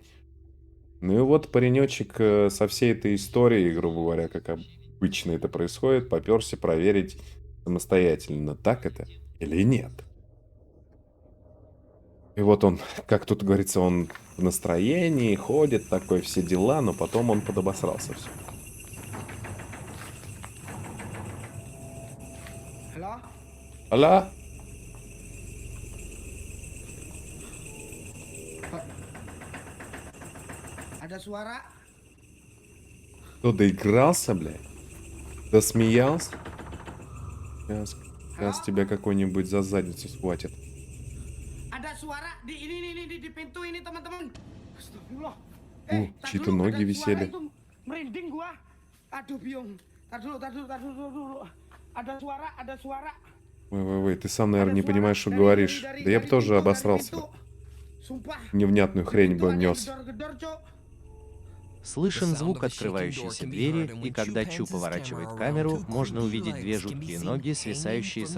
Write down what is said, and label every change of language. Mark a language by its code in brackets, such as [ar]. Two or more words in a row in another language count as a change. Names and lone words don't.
[ru] Ну и вот паренечек со всей этой историей, грубо говоря, как обычно это происходит, попёрся проверить самостоятельно, так это или нет. И вот он, как тут говорится, он в настроении, ходит, такой, все дела, но потом он подобосрался все. Алло? [id] Ada suara? [ru] Кто доигрался, блядь? Досмеялся? Сейчас тебя какой-нибудь за задницу схватит. [id] Ada suara di ini di pintu ini teman-teman. Astagfirullah. [ru] Чьи-то ноги висели. [id] Merinding gua. Aduh biung. Tar dulu. Ada suara. [ru] Ой, ты сам, наверное, не понимаешь, что говоришь. Да я бы тоже обосрался. Невнятную хрень бы нес. Слышен звук открывающейся двери, и когда Чу поворачивает камеру, можно увидеть две жуткие ноги, свисающие с